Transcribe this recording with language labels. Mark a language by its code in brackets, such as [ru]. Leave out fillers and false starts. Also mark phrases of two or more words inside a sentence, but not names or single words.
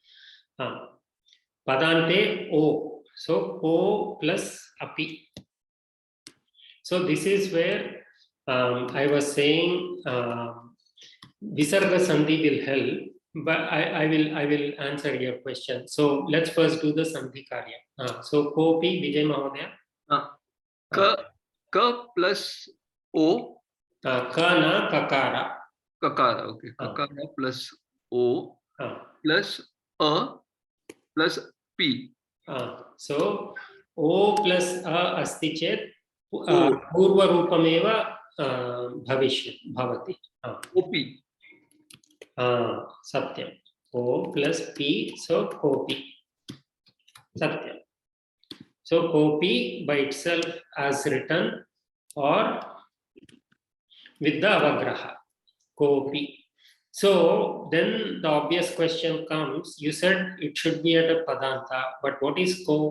[en] Padante O. So O plus Api. So this is where I was saying [sa] Visarga Sandhi [en] will help, but I will answer your question. So let's first do the [sa] Sandhi Karya. [en] So Kopi Vijay Mahodaya. Ka plus O. [sa] Ka na kakara. [en] Kakara, okay. Kakara plus O plus A plus P. So O plus A [sa] अस्ति चेत् पूर्वरूपमेव भवति. [en] OP. Satyam. O plus P, so Kopi. Satyam. So Kopi by itself as written or with the avagraha. Kopi. So then the obvious question comes, you said it should be at a padanta, but what is ko?